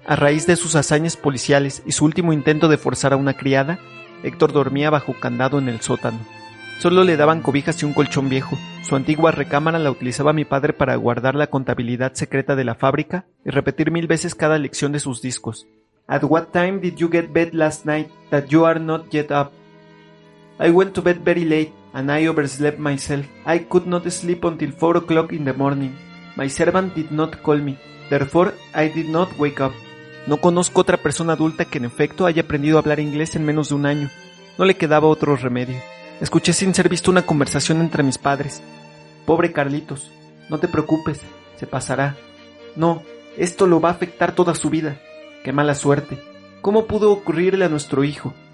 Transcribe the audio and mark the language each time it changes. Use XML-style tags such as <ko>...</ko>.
<es>A raíz de sus hazañas policiales y su último intento de forzar a una criada, Héctor dormía bajo candado en el sótano. Solo le daban cobijas y un colchón viejo. Su antigua recámara la utilizaba mi padre para guardar la contabilidad secreta de la fábrica y repetir 1000 veces cada lección de sus discos.</es> <en>At what time did you get bed last night that you are not yet up? I went to bed very late and I overslept myself. I could not sleep until 4 o'clock in the morning. My servant did not call me. Therefore, I did not wake up.</en> <es>No conozco otra persona adulta que en efecto haya aprendido a hablar inglés en menos de un año. No le quedaba otro remedio. Escuché sin ser visto una conversación entre mis padres. Pobre Carlitos, no te preocupes, se pasará. No, Esto lo va a afectar toda su vida. ¡Qué mala suerte! ¿Cómo pudo ocurrirle a nuestro hijo?</es>